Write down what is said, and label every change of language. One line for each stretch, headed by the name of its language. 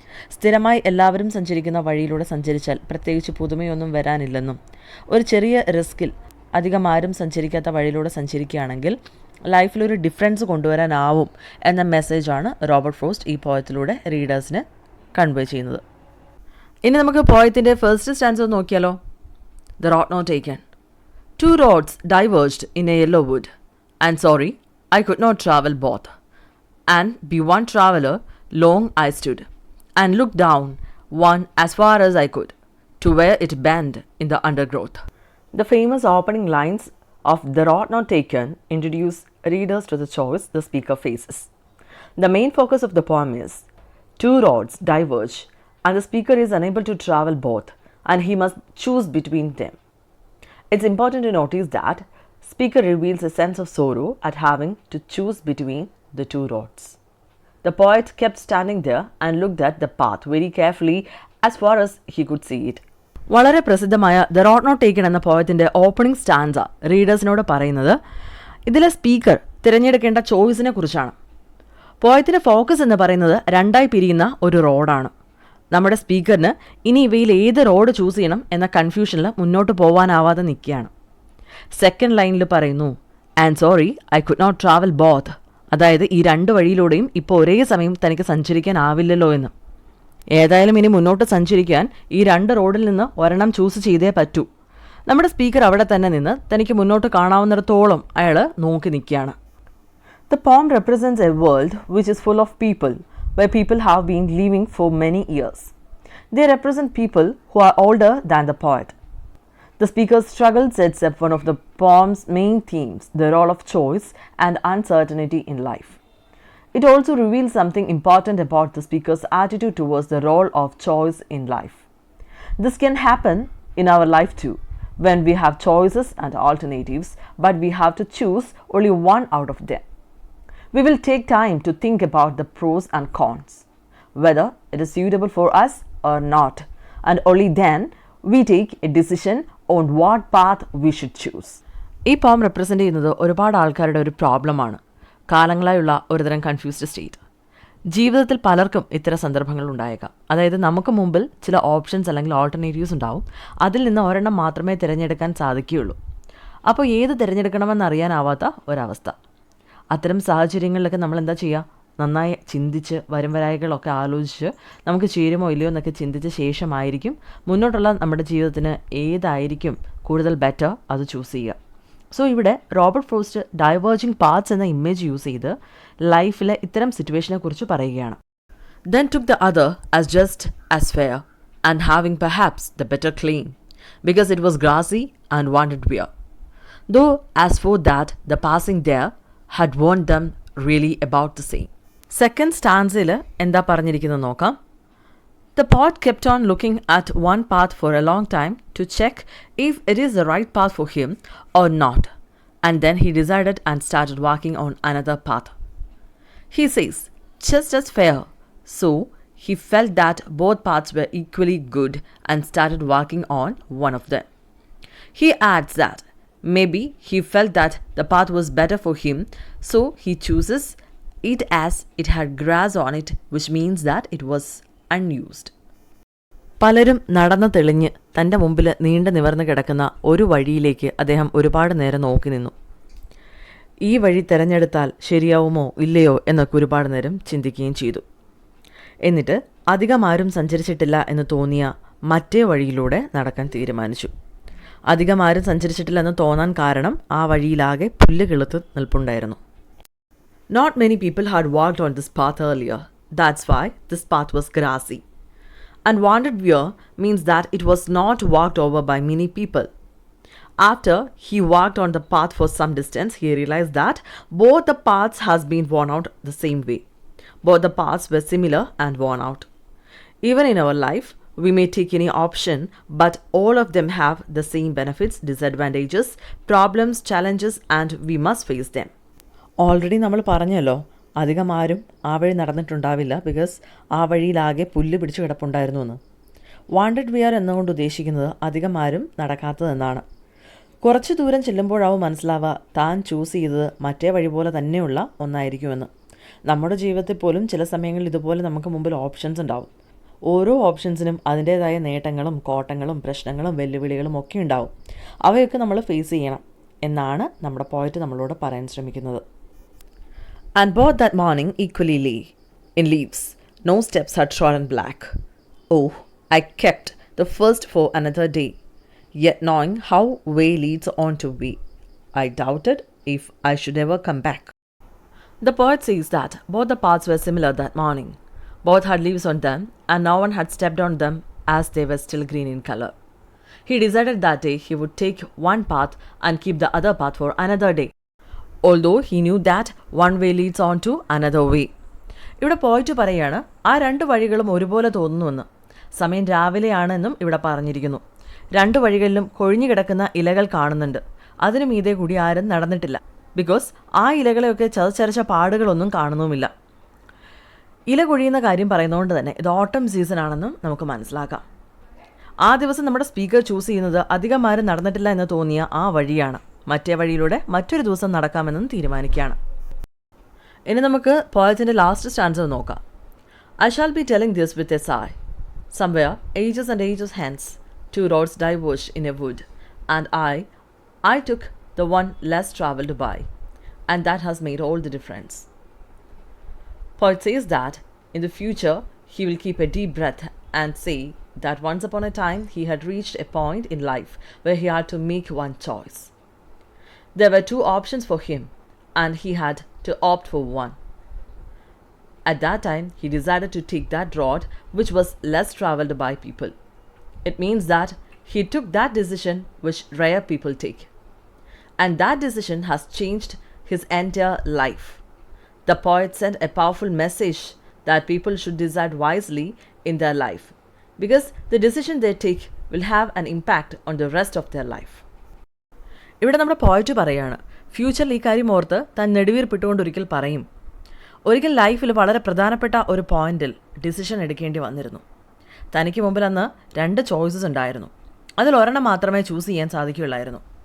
Malayalam: സ്ഥിരമായി എല്ലാവരും സഞ്ചരിക്കുന്ന വഴിയിലൂടെ സഞ്ചരിച്ചാൽ പ്രത്യേകിച്ച് പുതുമയൊന്നും വരാനില്ലെന്നും ഒരു ചെറിയ റിസ്കിൽ അധികം ആരും സഞ്ചരിക്കാത്ത വഴിയിലൂടെ സഞ്ചരിക്കുകയാണെങ്കിൽ ലൈഫിലൊരു ഡിഫറൻസ് കൊണ്ടുവരാനാവും എന്ന മെസ്സേജാണ് റോബർട്ട് ഫ്രോസ്റ്റ് ഈ പോയത്തിലൂടെ റീഡേഴ്സിന് കൺവേ ചെയ്യുന്നത്. ഇനി നമുക്ക് പോയത്തിൻ്റെ ഫസ്റ്റ് സ്റ്റാൻസ നോക്കിയാലോ.
English: The road not taken. 2 roads diverged in a yellow wood, and sorry, I could not travel both. And be one traveller, long I stood, and looked down one as far as I could, to where it bent in the undergrowth. The famous opening lines of The Road Not Taken introduce readers to the choice the speaker faces. The main focus of the poem is 2 roads diverge, and the speaker is unable to travel both, and he must choose between them. It's important to notice that speaker reveals a sense of sorrow at having to choose between the 2 roads. The poet kept standing there and looked at the path very carefully as far as he could see it.
Malayalam: വളരെ പ്രസിദ്ധമായ the road not taken എന്ന പോയത്തിൻ്റെ opening stanza റീഡേഴ്സിനോട് പറയുന്നത് ഇതിലെ speaker തിരഞ്ഞെടുക്കേണ്ട ചോയ്സിനെ കുറിച്ചാണ്. പോയത്തിൻ്റെ focus എന്ന് പറയുന്നത് രണ്ടായി പിരിയുന്ന ഒരു റോഡാണ്. നമ്മുടെ സ്പീക്കറിന് ഇനി ഇവയിൽ ഏത് റോഡ് ചൂസ് ചെയ്യണം എന്ന കൺഫ്യൂഷനിൽ മുന്നോട്ട് പോകാനാവാതെ നിൽക്കുകയാണ്. സെക്കൻഡ് ലൈനിൽ പറയുന്നു
English: and sorry I could not travel both,
Malayalam: അതായത് ഈ 2 വഴിയിലൂടെയും ഇപ്പോൾ ഒരേ സമയം തനിക്ക് സഞ്ചരിക്കാനാവില്ലല്ലോ എന്ന്. ഏതായാലും ഇനി മുന്നോട്ട് സഞ്ചരിക്കാൻ ഈ 2 റോഡിൽ നിന്ന് ഒരെണ്ണം ചൂസ് ചെയ്തേ പറ്റൂ. നമ്മുടെ സ്പീക്കർ അവിടെ തന്നെ നിന്ന് തനിക്ക് മുന്നോട്ട് കാണാവുന്നിടത്തോളം അയാൾ നോക്കി നിൽക്കുകയാണ്.
English: The poem represents a world which is full of people, where people have been living for many years. They represent people who are older than the poet. The speaker's struggle sets up one of the poem's main themes, the role of choice and uncertainty in life. It also reveals something important about the speaker's attitude towards the role of choice in life. This can happen in our life too, when we have choices and alternatives, but we have to choose only one out of them. We will take time to think about the pros and cons, whether it is suitable for us or not, and only then we take a decision on what path we should choose.
Malayalam: ഈ പോം represent ചെയ്യുന്നത് ഒരുപാട് ആൾക്കാരുടെ ഒരു പ്രോബ്ലമാണ്, കാലങ്ങളായുള്ള ഒരുതരം confused state. ജീവിതത്തിൽ പലർക്കും ഇത്തരം സന്ദർഭങ്ങൾ ഉണ്ടായേക്കാം. അതായത് നമുക്ക് മുമ്പിൽ ചില ഓപ്ഷൻസ് അല്ലെങ്കിൽ ഓൾട്ടർനേറ്റീവ്സ് ഉണ്ടാവും, അതിൽ നിന്ന് ഒരെണ്ണം മാത്രമേ തിരഞ്ഞെടുക്കാൻ സാധിക്കുകയുള്ളൂ. അപ്പോൾ ഏത് തിരഞ്ഞെടുക്കണമെന്നറിയാനാവാത്ത ഒരവസ്ഥ. അത്തരം സാഹചര്യങ്ങളിലൊക്കെ നമ്മൾ എന്താ ചെയ്യുക? നന്നായി ചിന്തിച്ച് വരുംവരായികളൊക്കെ ആലോചിച്ച് നമുക്ക് ചേരുമോ ഇല്ലയോ എന്നൊക്കെ ചിന്തിച്ച ശേഷമായിരിക്കും മുന്നോട്ടുള്ള നമ്മുടെ ജീവിതത്തിന് ഏതായിരിക്കും കൂടുതൽ ബെറ്റർ അത് ചൂസ് ചെയ്യുക. സോ ഇവിടെ റോബർട്ട് ഫ്രോസ്റ്റ് ഡൈവേർജിങ് പാത്സ് എന്ന ഇമേജ് യൂസ് ചെയ്ത് ലൈഫിലെ ഇത്തരം സിറ്റുവേഷനെ കുറിച്ച് പറയുകയാണ്.
English: Then took the other as just as fair, and having perhaps the better claim, because it was grassy and wanted wear. Though as for that, the passing there had warned them really about the same.
Malayalam: Second സ്റ്റാൻസയിൽ എന്താ പറഞ്ഞിരിക്കുന്നത് നോക്കാം.
English: The poet kept on looking at one path for a long time to check if it is the right path for him or not, and then he decided and started walking on another path. He says, just as fair, so he felt that both paths were equally good and started walking on one of them. He adds that maybe he felt that the path was better for him, so he chooses it as it had grass on it, which means that it was unused.
Malayalam: പലരും നടന്നു തെളിഞ്ഞ് തൻ്റെ മുമ്പിൽ നീണ്ടു നിവർന്ന് കിടക്കുന്ന ഒരു വഴിയിലേക്ക് അദ്ദേഹം ഒരുപാട് നേരം നോക്കി നിന്നു. ഈ വഴി തിരഞ്ഞെടുത്താൽ ശരിയാവുമോ ഇല്ലയോ എന്നൊക്കെ ഒരുപാട് നേരം ചിന്തിക്കുകയും ചെയ്തു. എന്നിട്ട് അധികം ആരും സഞ്ചരിച്ചിട്ടില്ല എന്ന് തോന്നിയ മറ്റേ വഴിയിലൂടെ നടക്കാൻ തീരുമാനിച്ചു. അധികം ആരും സഞ്ചരിച്ചിട്ടില്ലെന്ന് തോന്നാൻ കാരണം ആ വഴിയിലാകെ പുല്ല് കിളുത്ത് നിൽപ്പുണ്ടായിരുന്നു.
English: Not many people had walked on this path earlier. That's why this path was grassy. And wanted wear means that it was not walked over by many people. After he walked on the path for some distance, he realized that both the paths has been worn out the same way. Both the paths were similar and worn out. Even in our life, we may take any option, but all of them have the same benefits, disadvantages, problems, challenges, and we must face them.
Malayalam: Already നമ്മൾ പറഞ്ഞല്ലോ, അധികം ആരും ആ വഴി നടന്നിട്ടുണ്ടാവില്ല, because ആ വഴിയിലാകെ പുല്ല് പിടിച്ച് കിടപ്പുണ്ടായിരുന്നു എന്ന്.
English: wanted wear
Malayalam: എന്നുകൊണ്ട് ഉദ്ദേശിക്കുന്നത് അധികം ആരും നടക്കാത്തതെന്നാണ്. കുറച്ച് ദൂരം ചെല്ലുമ്പോഴാവും മനസ്സിലാവുക താൻ ചൂസ് ചെയ്തത് മറ്റേ വഴി പോലെ തന്നെയുള്ള ഒന്നായിരിക്കുമെന്ന്. നമ്മുടെ ജീവിതത്തിൽ പോലും ചില സമയങ്ങളിൽ ഇതുപോലെ നമുക്ക് മുമ്പിൽ ഓപ്ഷൻസ് ഉണ്ടാവും. ഓരോ ഓപ്ഷൻസിനും അതിൻ്റേതായ നേട്ടങ്ങളും കോട്ടങ്ങളും പ്രശ്നങ്ങളും വെല്ലുവിളികളും ഒക്കെ ഉണ്ടാവും. അവയൊക്കെ നമ്മൾ ഫേസ് ചെയ്യണം എന്നാണ് നമ്മുടെ പോയിറ്റ് നമ്മളോട് പറയാൻ ശ്രമിക്കുന്നത്.
English: And both that morning equally lay in leaves, no steps had trodden black. Oh, I kept the first for another day, yet knowing how way leads on to way, I doubted if I should ever come back. The poet says that both the paths were similar that morning. Both had leaves on them, and no one had stepped on them as they were still green in color. He decided that day he would take one path and keep the other path for another day, although he knew that one way leads on to another way.
Malayalam: ഇവിടെ പോയിട്ട് പറയാണ് ആ രണ്ട് വഴികളും ഒരുപോലെ തോന്നുന്നുവെന്ന്. സമയം രാവിലെയാണെന്നും ഇവിടെ പറഞ്ഞിരിക്കുന്നു. രണ്ട് വഴികളിലും കൊഴിഞ്ഞു കിടക്കുന്ന ഇലകൾ കാണുന്നുണ്ട്. അതിനു മീതെ കൂടി ആരും നടന്നിട്ടില്ല, ബിക്കോസ് ആ ഇലകളെയൊക്കെ ചതച്ചരച്ച പാടുകളൊന്നും കാണുന്നുമില്ല. ഇല കൊഴിയുന്ന കാര്യം പറയുന്നതുകൊണ്ട് തന്നെ ഇത് ഓട്ടം സീസൺ ആണെന്നും നമുക്ക് മനസ്സിലാക്കാം. ആ ദിവസം നമ്മുടെ സ്പീക്കർ ചൂസ് ചെയ്യുന്നത് അധികം ആരും നടന്നിട്ടില്ല എന്ന് തോന്നിയ ആ വഴിയാണ്. മറ്റേ വഴിയിലൂടെ മറ്റൊരു ദിവസം നടക്കാമെന്നും തീരുമാനിക്കുകയാണ്. ഇനി നമുക്ക് പോയറ്റിൻ്റെ ലാസ്റ്റ് സ്റ്റാൻസർ നോക്കാം.
English: I shall be telling this with a sigh. Somewhere, ages and ages hence, two roads diverged in a wood, and I took the one less travelled by, and that has made all the difference. Poet says that in the future he will keep a deep breath and say that once upon a time he had reached a point in life where he had to make one choice. There were two options for him, and he had to opt for one. At that time, he decided to take that road which was less travelled by people. It means that he took that decision which rare people take. And that decision has changed his entire life. The poet sent a powerful message that people should decide wisely in their life, because the decision they take will have an impact on the rest of their life.
Malayalam: ഇവിടെ നമ്മുടെ പോയിറ്റ് പറയാണ്, ഫ്യൂച്ചറിൽ ഈ കാര്യം ഓർത്ത് താൻ നെടുവീർപ്പിട്ടുകൊണ്ട് ഒരിക്കൽ പറയും, ഒരിക്കൽ ലൈഫിൽ വളരെ പ്രധാനപ്പെട്ട ഒരു പോയിന്റിൽ ഡിസിഷൻ എടുക്കേണ്ടി വന്നിരുന്നു. തനിക്ക് മുമ്പിൽ അന്ന് 2 ചോയ്സസ് ഉണ്ടായിരുന്നു. അതിൽ ഒരെണ്ണം മാത്രമേ ചൂസ് ചെയ്യാൻ സാധിക്കുകയുള്ളായിരുന്നു.